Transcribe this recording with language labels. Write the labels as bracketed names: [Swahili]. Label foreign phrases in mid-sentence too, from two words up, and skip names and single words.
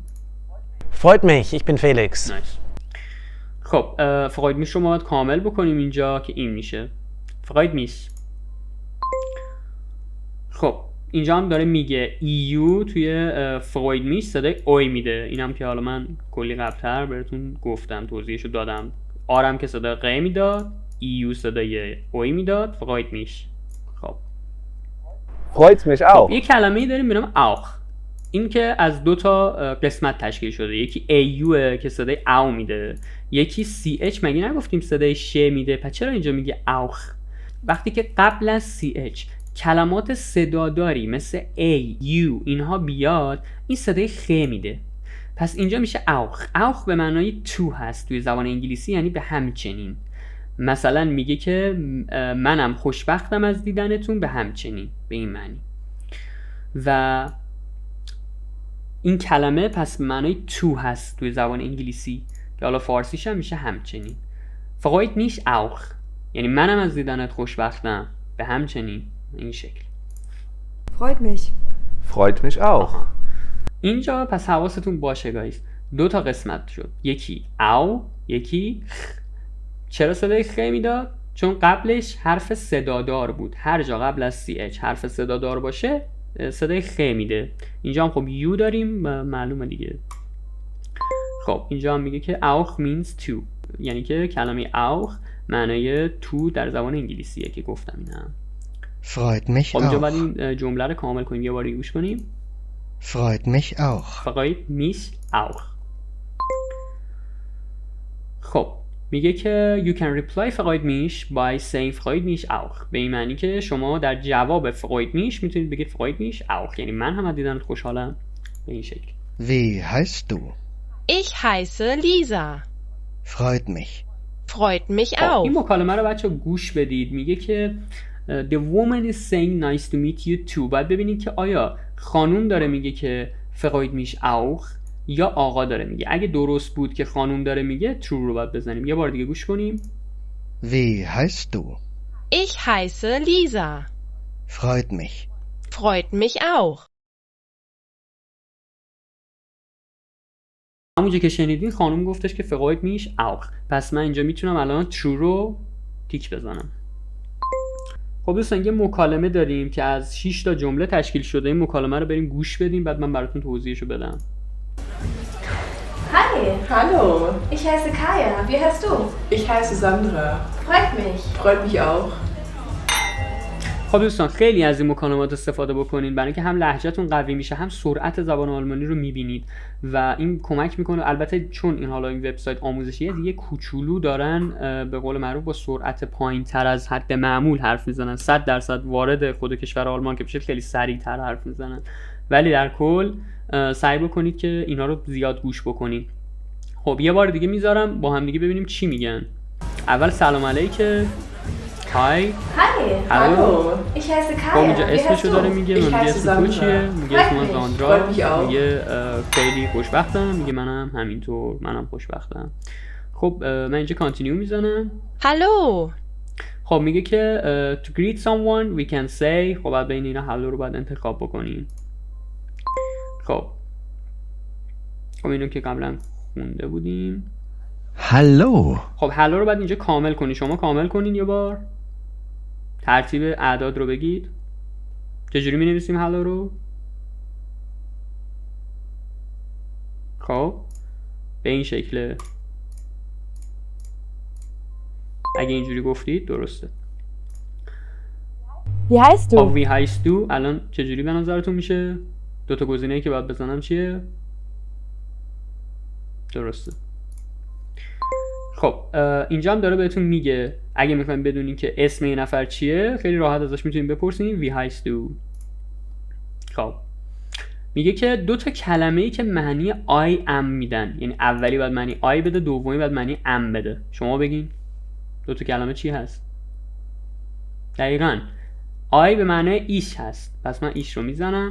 [German] Freut mich, ich bin Felix. [Persian] نایس. خب [German] freut mich [Persian] رو ما باید کامل بکنیم اینجا که این میشه [German] freut mich. [Persian] خب اینجا هم داره میگه EU توی [German] freut mich [Persian] صدای اوی میده. اینم که حالا من کلی قبلتر بهتون گفتم، توضیحشو دادم. آرم که صدای ق میداد، EU صدای اوی میداد، [German] freut mich. خب Freut mich auch. [Persian] یه کلمه‌ای داریم به نام auch. این که از 2 تا قسمت تشکیل شده. یکی AU که صدای او میده، یکی CH. مگه نگفتیم صدای ش میده؟ پس چرا اینجا میگه auch؟ وقتی که قبل از CH کلمات صداداری مثل A, U اینها بیاد این صدای خ میده. پس اینجا میشه auch به معنای تو هست توی زبان انگلیسی، یعنی به همچنین. مثلا میگه که منم خوشبختم از دیدنتون به همچنین، به این معنی. و این کلمه پس به معنای تو هست توی زبان انگلیسی که حالا فارسیش هم میشه همچنین. [German] freut mich auch [Persian] یعنی منم از دیدنت خوشبختم به همچنین، این شکل. [German] Freut mich. Freut mich auch. [Persian] اینجا پس حواستون باشه گایز، 2 تا قسمت شد، یکی او یکی خ. چرا صدای خ میداد؟ چون قبلش حرف صدادار بود. هر جا قبل از CH حرف صدادار باشه صدای خ میده. اینجا هم خب یو داریم معلومه دیگه. خب اینجا هم میگه که auch [English] means to، [Persian] یعنی که کلمه auch معنای تو در زبان انگلیسیه که گفتم اینم. [German] Freut mich [Persian] خب اینجا [German] auch. [Persian] باید این جمله رو کامل کنیم. یه بار گوش کنیم. [German] Freut mich auch. Freut mich auch. [English] خب میگه که you can reply [German] freut mich [English] by saying [German] freut mich auch. [Persian] به این معنی که شما در جواب [German] freut mich [Persian] میتونید بگید [German] freut mich auch، [Persian] یعنی من هم از دیدنت خوشحالم، به این شکل. [German] Wie heißt du? Ich heiße Lisa. Freut mich. Freut mich [Persian] خب این [German] auch. [Persian] مکالمه رو بچه گوش بدید. میگه که [English] the woman is saying nice to meet you too. [Persian] باید ببینید که آیا خانوم داره میگه که [German] freut mich auch [Persian] یا آقا داره میگه. اگه درست بود که خانوم داره میگه true رو باید بزنیم. یه بار دیگه گوش کنیم. [German] Wie heißt du? Ich heiße Lisa. Freut mich. Freut mich auch. [Persian] همونجا که شنیدین خانوم گفتش که [German] freut mich auch. [Persian] پس من اینجا میتونم الان true رو تیک بزنم. خب دوستان یه مکالمه داریم که از 6 تا جمله تشکیل شده. این مکالمه رو بریم گوش بدیم بعد من براتون توضیحشو بدم. [German] Hi. Hallo, Ich heiße Kaya. Wie heißt du? ich heiße Sandra. Freut mich. Freut mich auch. [Persian] خب دوستان خیلی از این مکالمات استفاده بکنین برای اینکه هم لهجهتون قوی میشه، هم سرعت زبان آلمانی رو میبینید و این کمک میکنه. البته چون این حالا این وبسایت آموزشیه، یه کوچولو دارن به قول معروف با سرعت پایین‌تر از حد معمول حرف میزنن. 100% وارد خود کشور آلمان که بشه خیلی سریع‌تر حرف میزنن، ولی در کل سعی بکنید که اینا رو زیاد گوش بکنید. خب یه بار دیگه میذارم با هم دیگه ببینیم چی میگن. اول سلام علیکم. های [German] Hallo. Ich heiße [Persian] خب [German] Kaya. [Persian] اینجا [German] Wie heißt [Persian] اسمشو داره [German] du? [Persian] میگه، [German] Ich [Persian] میگه [German] heiße [Persian] اسم تو [German] Sandra. [Persian] چیه؟ میگه اسم من [German] Freut mich. [Persian] زاندرا. [German] Freut mich auch. [Persian] میگه خیلی خوشبختم. میگه منم همینطور، منم خوشبختم. خب من اینجا کانتینیو میزنم. [German] Hallo. [English] خب میگه که to greet someone we can say. [Persian] خب بعد بین اینا هلو رو باید انتخاب بکنیم. خب اینو که قبلا خونده بودیم. [German] Hallo. [Persian] خب هلو رو بعد اینجا کامل کنی. شما کامل کنین یه بار، ترتیب اعداد رو بگید. چجوری می نویسیم هلو رو؟ خب به این شکله. اگه اینجوری گفتید درسته. [German] Wie heißt [Persian] خب [German] wie heißt du [Persian] الان چجوری به نظرتون میشه؟ دوتا گزینه‌ای که باید بزنم چیه؟ درسته. خب اینجا هم داره بهتون میگه اگه میخوایم بدونین که اسم یه نفر چیه، خیلی راحت ازش میتونین بپرسین [German] wie heißt du. [Persian] خب میگه که دو تا کلمه‌ای که معنی [English] I am [Persian] میدن، یعنی اولی باید معنی I بده، دومی باید معنی am بده. شما بگین دو تا کلمه چی هست؟ دقیقاً I به معنی ایش هست، پس من ایش رو میزنم.